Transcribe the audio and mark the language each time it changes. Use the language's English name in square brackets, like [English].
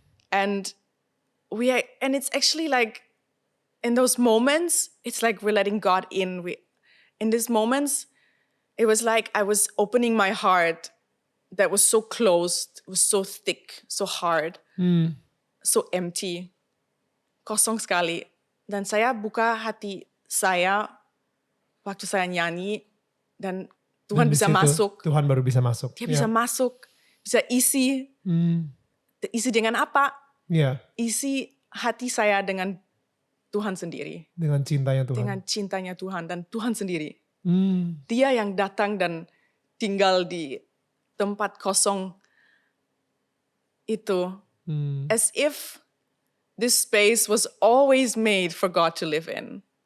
[English] And it's actually like in those moments, it's like we're letting God in. In these moments, it was like I was opening my heart that was so closed, it was so thick, so hard, so empty, [Indonesian] kosong sekali. Dan saya buka hati saya waktu saya nyanyi dan Tuhan bisa masuk. Tuhan baru bisa masuk. Dia bisa masuk, bisa isi. Isi dengan apa? Isi hati saya dengan Tuhan sendiri. Dengan cintanya Tuhan. Dengan cintanya Tuhan dan Tuhan sendiri. Dia yang datang dan tinggal di tempat kosong itu. [English] As if this space was always made for God to live in.